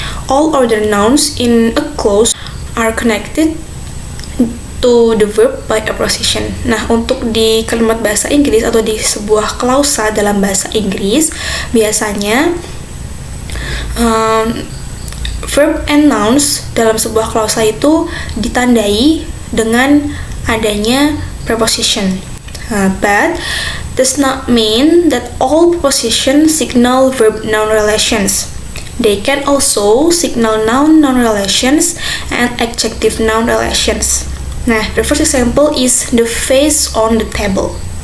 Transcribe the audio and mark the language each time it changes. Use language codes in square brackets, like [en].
[en] All other nouns in a clause are connected to the verb by a preposition. [id] Nah, untuk di kalimat bahasa Inggris atau di sebuah klausa dalam bahasa Inggris, biasanya [en] verb and nouns [id] dalam sebuah klausa itu ditandai dengan adanya preposition. [en] But does not mean that all prepositions signal verb-noun relations. They can also signal noun-noun relations and adjective-noun relations. Nah, the first example is the face on the table.